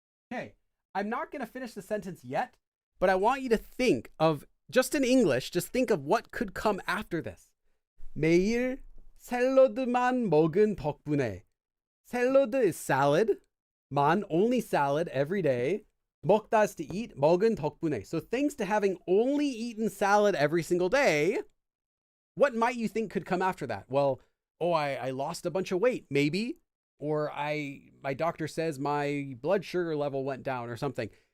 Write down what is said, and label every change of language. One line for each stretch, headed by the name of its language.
English: Okay, I'm not going to finish the sentence yet, but I want you to think of, just in English, just think of what could come after this.
Korean: 매일 샐러드만 먹은 덕분에.
English: 샐러드 is salad. 만, only salad every day. 먹다 is to eat. 먹은 덕분에. So thanks to having only eaten salad every single day, what might you think could come after that? Well, I lost a bunch of weight, maybe. Or my doctor says my blood sugar level went down or something.